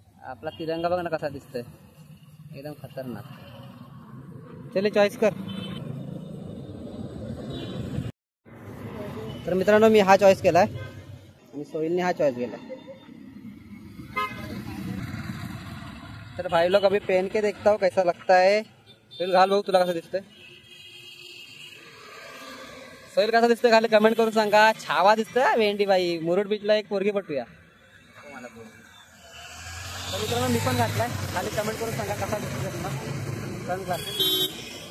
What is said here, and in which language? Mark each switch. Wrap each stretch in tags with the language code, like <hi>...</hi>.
<mr>आपला तिरंगा बघा ना कसा दिसतोय एकदम खतरनाक. चले चॉईस कर. तर मित्रांनो मी हा चॉईस केलाय आणि सोहिलने हा चॉईस केलाय.</mr> <hi>तर भाई लोग अभी पहन के देखता हूँ कैसा लगता है.</hi> <mr>सोहिल घाल भाऊ, तुला कसं दिसतंय? सोहिल कसा दिसतोय खाली कमेंट करून सांगा. छावा दिसतोय भेंडी बाई. मुरुड बीचला एक पोरगी पटूया. तर मित्रांनो मी पण घातलाय, खाली कमेंट करून सांगा कसा दिसतोय तुम्हाला सनग्लासेस.</mr>